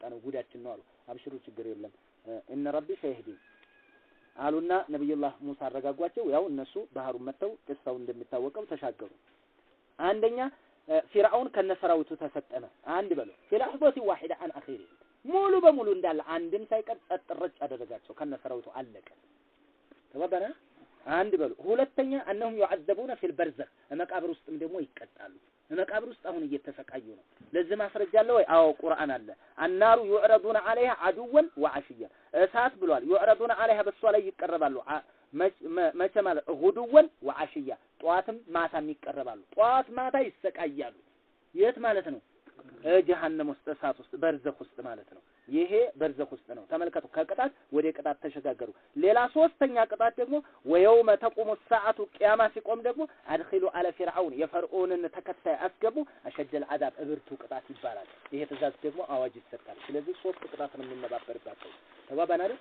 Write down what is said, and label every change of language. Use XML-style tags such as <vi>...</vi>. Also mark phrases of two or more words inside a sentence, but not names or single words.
<am>ነው ጉዳችን ነው አሉ። አብሽሩ ችግር የለም</am> <ar>إن ربي سيهدي</ar> <am>አሉና ነብዩላህ ሙሳ አረጋጓቸው። ያው እነሱ ባህሩን መተው ቅሳው እንደሚታወቀው ተሻገሩ። አንደኛ ፊርዓውን ከነ ሰራዊቱ ተሰጠመ። አንድ በለው</am> <ar>في لحظة واحدة عن آخر</ar> <am>ሙሉ በሙሉ እንዳለ አንድም ሳይቀር ጸጥረጭ አደረጋቸው ከነ ሰራዊቱ አለቀ። ተባባና አንድ በለው። ሁለተኛ</am> <ar>إنهم يعذبون في البرزخ</ar> <am>መቃብር ውስጥም ደግሞ ይቀጣሉ። መቃብር ውስጥ አሁን እየተሰቃዩ ነው። ለዚህ ማስረጃ አለ ወይ? አዎ ቁርአን አለ።</am> <ar>النار يعرضون عليها عدوا وعشيا</ar> <am>እሳት ብሏል።</am> <ar>يعرضون عليها</ar> <am>በሷ ላይ ይቀርባሉ። መቼ ማለት</am> <ar>غدوا وعشيا</ar> <am>ጧትም ማታም ይቀርባሉ። ጧት ማታ ይሰቃያሉ። የት ማለት ነው? ጀሃነም ውስጥ እሳት ውስጥ በርዘኽ ውስጥ ማለት ነው። ይሄ በርዘኽ ውስጥ ነው። ተመልከቱ ከቅጣት ወደ ቅጣት ተሸጋገሩ። ሌላ ሶስተኛ ቅጣት ደግሞ</am> <ar>ويوم تقوم الساعة</ar> <am>ቂያማ ሲቆም ደግሞ</am> <ar>أدخلوا آل فرعون</ar> <am>የፈርዖንን ተከታይ አስገቡ</am> <ar>أشد العذاب</ar> <am>እብርቱ ቅጣት ይባላል። ይሄ ትእዛዝ ደግሞ አዋጅ ይሰጣል። ስለዚህ ሶስት ቅጣት ነው የሚነባበርባቸው። ተባባን አይደል?</am>